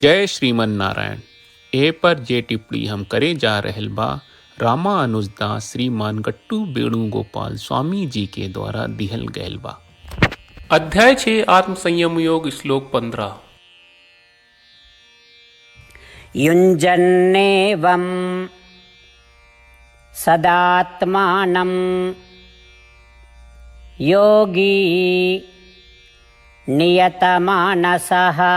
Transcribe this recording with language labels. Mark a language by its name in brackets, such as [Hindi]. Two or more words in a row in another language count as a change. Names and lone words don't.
[Bhojpuri] जय श्रीमन नारायण। ए पर जे टिप्पणी हम करे जा रहल बा रामा अनुजदास श्रीमान गट्टू वेणुगोपाल स्वामी जी के द्वारा दिहल गयल बा। अध्याय 6 आत्म संयम योग श्लोक 15। [Sanskrit] युञ्जन्नेवं सदात्मानं योगी नियतमानसः